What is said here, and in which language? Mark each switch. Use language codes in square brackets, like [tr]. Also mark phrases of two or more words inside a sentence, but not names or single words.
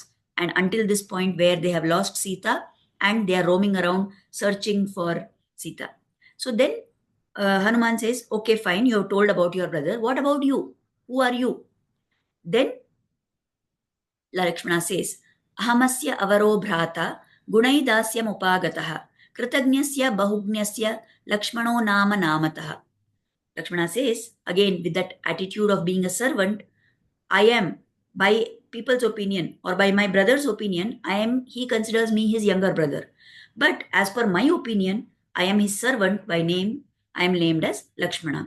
[en] And until this point where they have lost Sita and they are roaming around searching for Sita. So then Hanuman says, okay, fine, you have told about your brother. What about you? Who are you? Then Lakshmana says, [sa] अहमस्य अवरो भ्राता गुणैर्दास्यम् उपागतः कृतज्ञस्य बहुज्ञस्य लक्ष्मणो नाम नामतः. [en] Lakshmana says, again, with that attitude of being a servant, I am, by people's opinion or by my brother's opinion, he considers me his younger brother. But as per my opinion, I am his servant by name. I am named as Lakshmana.